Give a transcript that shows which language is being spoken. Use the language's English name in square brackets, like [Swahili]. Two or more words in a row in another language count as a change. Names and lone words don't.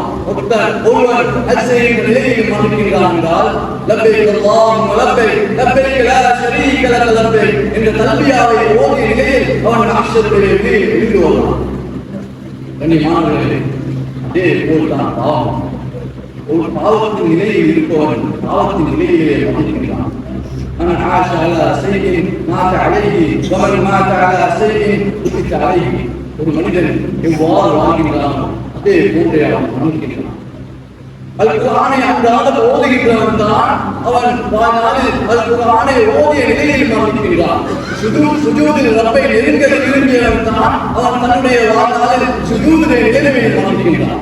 [Tamil] ஒருவன் ஹஜ் செய்யும் நிலையில் மரணிக்கின்றான் என்றால் [Arabic] لبيك اللهم لبيك لبيك لا شريك لك لبيك [Tamil] என்ற தல்பியாவை ஓதிய நிலையில் அவன் அஷ்ஹதுடைய நிலையில் எழுந்து வருவான். கண்ணியமானவர்களே, அதே போல்தான் பாவம். ஒரு பாவத்தின் நிலையில் இருப்பவன் பாவத்தின் நிலையிலே மரணிக்கின்றான். [Arabic] من عاش على شيء مات عليه ومن مات على شيء قتل عليه. [Tamil] ஒரு மனிதன் எவ்வாறு வாழ்கின்றானோ அதே போன்றே அவன் மரணிக்கின்றான். அல் குர்ஆனை அன்றாட ஓதுகின்றவன் தான் அவன் வாழ்நாளில் அல் குர்ஆனை ஓதிய நிலையில் மரணிக்கின்றான். சுஜூதில் ரப்பை நெருங்க விரும்பியவன் தான் அவன் தன்னுடைய வாழ்நாளில் சுஜூதிலே நிலைமையில் மரணிக்கின்றான்.